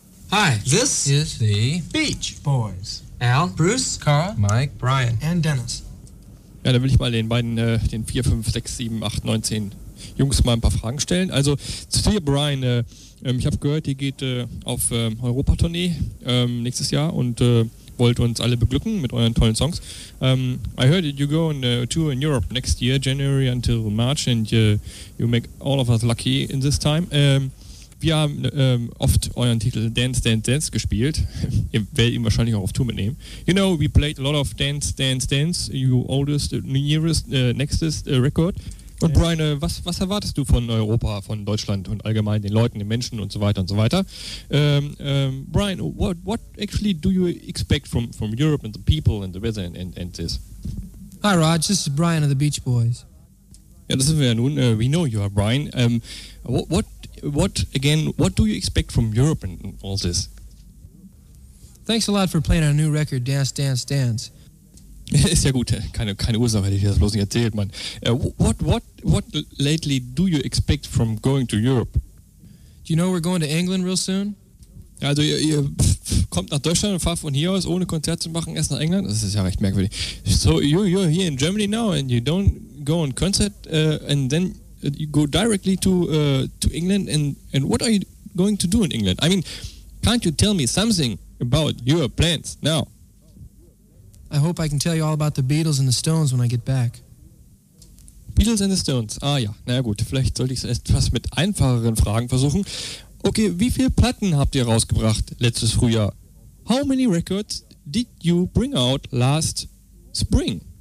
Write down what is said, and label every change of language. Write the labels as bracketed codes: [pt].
[en] Hi, this is the Beach Boys. Al, Bruce, Carl, Mike, Brian and Dennis. [de] Ja, da will ich mal den beiden, den 4, 5, 6, 7, 8, 9, 10 Jungs mal ein paar Fragen stellen. Also zu dir, Brian, ich habe gehört, ihr geht auf Europa-Tournee nächstes Jahr und wollt uns alle beglücken mit euren tollen Songs. [en] I heard that you go on a tour in Europe next year, January until March, and you make all of us lucky in this time. [de] Wir haben oft euren Titel Dance, Dance, Dance gespielt. Ihr werdet ihn wahrscheinlich auch auf Tour mitnehmen. [en] You know, we played a lot of Dance, Dance, Dance, your oldest, nearest, nextest record. [de] Und Brian, was erwartest du von Europa, von Deutschland und allgemein den Leuten, den Menschen und so weiter und so weiter? [en] Brian, what actually do you expect from Europe and the people and the weather and this? Hi Raj, this is Brian of the Beach Boys. [de] Ja, das sind wir ja nun. [en] We know you are Brian. What do you expect from Europe and all this? Thanks a lot for playing our new record, Dance, Dance, Dance. [de] Ist ja gut, keine Ursache, hätte ich das bloß nicht erzählt, Mann. [en] What lately do you expect from going to Europe? Do you know we're going to England real soon? [de] Also ihr kommt nach Deutschland und fahrt von hier aus, ohne Konzert zu machen, erst nach England? Das ist ja recht merkwürdig. [en] So you're here in Germany now and you don't go on concert and then you go directly to England and what are you going to do in England? I mean, can't you tell me something about your plans now? I hope I can tell you all about the Beatles and the Stones when I get back. [de] Beatles and the Stones, ah ja, na gut, vielleicht sollte ich es etwas mit einfacheren Fragen versuchen. Okay, wie viele Platten habt ihr rausgebracht letztes Frühjahr? [en] How many records did you bring out last spring?